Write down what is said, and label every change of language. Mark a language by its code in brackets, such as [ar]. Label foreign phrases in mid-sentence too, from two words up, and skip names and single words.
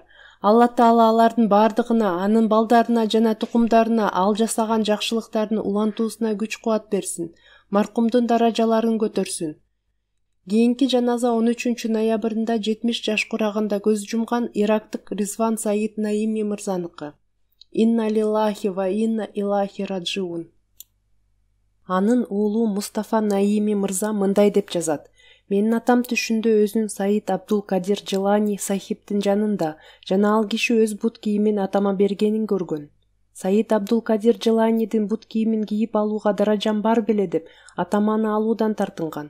[ky] Алла Таала алардын бардыгына, анын балдарына жана тукумдарына ал жасаган жакшылыктардын улантуусуна күч-кубат берсин. Маркумдун даражаларын көтөрсүн. Кийинки жаназа 13 ноябрында 70 жаш курагында көз жумган ирактык Ризван Саид Наими мырзаныкы. [ar] إنا لله وإنا إليه راجعون. [ky] Анын уулу Мустафа Наими мырза мындай деп жазат: Менин атам түшүндө өзүн Саид Абдул Кадир Джилани Сахибтин жанында жана ал киши өз бут кийимин атама бергенин көргөн. Саид Абдул Кадир Джиланидин бут кийимин кийип алууга даражам бар беле деп атам аны алуудан тартынган.